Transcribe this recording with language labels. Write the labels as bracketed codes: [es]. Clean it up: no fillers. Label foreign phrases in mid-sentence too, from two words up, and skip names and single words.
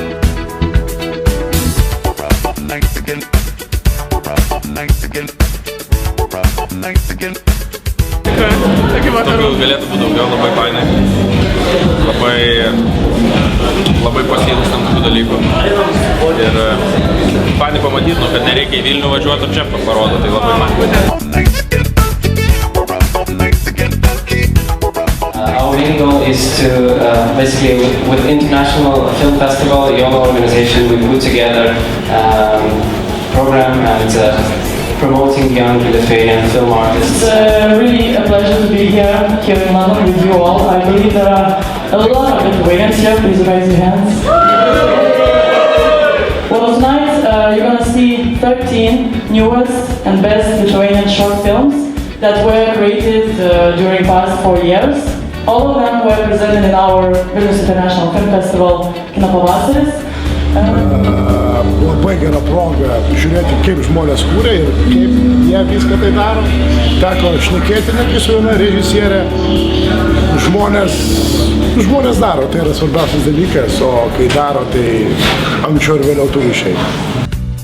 [lt] Tokių galėtų būti daugiau, labai fainai. Labai pasiilgstam tokių dalykų. Ir fainai pamatyt, kad nereikia į Vilnių važiuoti, o čia parodo, tai labai fainai. [en] Our main goal is to basically with International Film Festival, YOLO organization, we put together program and promoting young Lithuanian film artists. It's really a pleasure to be here in London with you all. I believe there are a lot of Lithuanians here. Please raise your hands. Well, tonight you're gonna see 13 newest and best Lithuanian short films that were created during past 4 years. All of them were presented in our Vilnius International Film Festival Kino Pavasaris. [lt] Labai gera proga žiūrėti, kaip žmonės kūrė ir kaip jie viską tai daro. Teko šnekėti netgi su viena režisierė. Žmonės daro, tai yra svarbiausias dalykas, o kai daro, tai anksčiau ir vėliau turi išeiti.